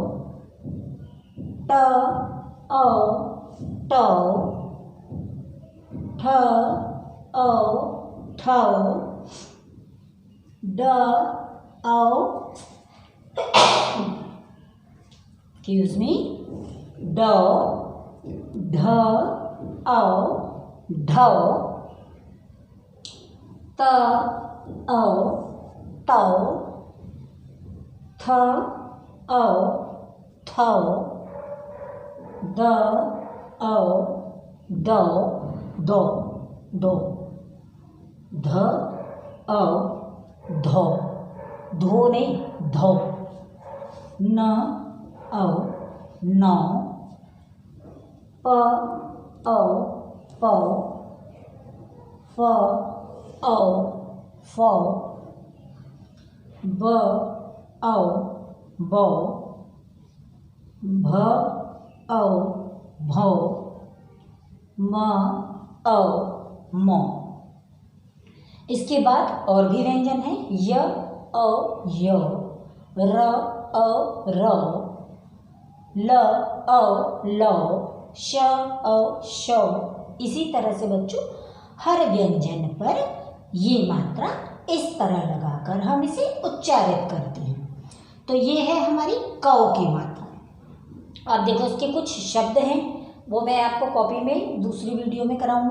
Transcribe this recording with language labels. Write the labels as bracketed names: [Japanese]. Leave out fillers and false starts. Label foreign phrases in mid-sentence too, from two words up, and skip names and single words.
[Hindi] ट, औ, टौ, ठ, औ, ठौ, ड, औ, [English] excuse me, [Hindi] डौ, ढ, औ, ढौ, त, औ, तौ, थ, औ, थौ, द, औ, दौ, दो, दो, ध, औ, धौ, धो नहीं धौ, न, औ, नौ, प, औ, पौ, फ, औ, फौ, ब, औ, बौ, भ, औ, भौ, म, औ, मौ। इसके बाद और भी व्यंजन है। य, औ, यौ, र, औ, रौ, ल, औ, लौ, श, औ, शौ। इसी तरह से बच्चों हर व्यंजन पर ये मात्रा इस तरह लगाकर हम इसे उच्चारित करते हैं। तो ये है हमारी कौ की मात्रा। अब देखो, इसके कुछ शब्द हैं, वो मैं आपको कॉपी में दूसरी वीडियो में कराऊंगी।